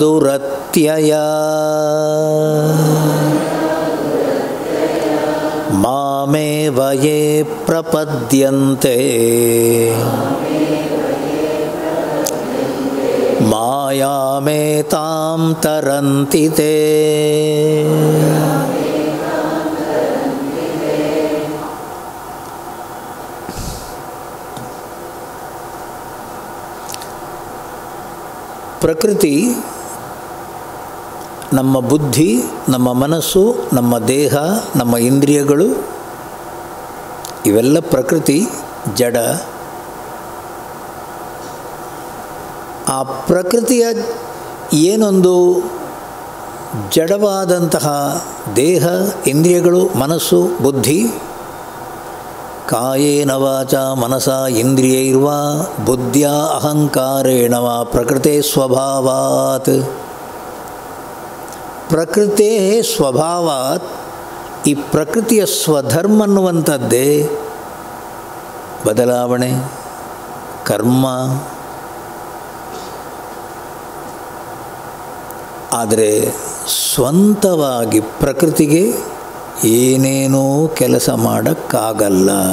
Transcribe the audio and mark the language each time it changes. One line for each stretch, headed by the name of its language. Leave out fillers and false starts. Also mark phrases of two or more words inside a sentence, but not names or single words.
Sanskrit: दुरत्यया मा ಮಾಮೇವ ಯೇ ಪ್ರಪದ್ಯಂತೆ ಮಾಯಾಮೇತಾಂ ತರಂತಿ ತೇ.
Kannada: ಪ್ರಕೃತಿ ನಮ್ಮ ಬುದ್ಧಿ, ನಮ್ಮ ಮನಸ್ಸು, ನಮ್ಮ ದೇಹ, ನಮ್ಮ ಇಂದ್ರಿಯಗಳು ಇವೆಲ್ಲ ಪ್ರಕೃತಿ ಜಡ. ಆ ಪ್ರಕೃತಿಯ ಏನೊಂದು ಜಡವಾದಂತಹ ದೇಹ, ಇಂದ್ರಿಯಗಳು, ಮನಸ್ಸು, ಬುದ್ಧಿ,
Sanskrit: ಕಾಯೇನ ವಾಚ ಮನಸ ಇಂದ್ರಿಯೈರ್ವಾ ಬುದ್ಧಿಯ ಅಹಂಕಾರೇಣ ವಾ ಪ್ರಕೃತೆ ಸ್ವಭಾವಾತ್. ಪ್ರಕೃತಿ ಸ್ವಭಾವಾತ್,
Kannada: ಈ ಪ್ರಕೃತಿಯ ಸ್ವಧರ್ಮ ಅನ್ನುವಂಥದ್ದೇ ಬದಲಾವಣೆ, ಕರ್ಮ. ಆದರೆ ಸ್ವಂತವಾಗಿ ಪ್ರಕೃತಿಗೆ ಏನೇನೂ ಕೆಲಸ ಮಾಡೋಕ್ಕಾಗಲ್ಲ.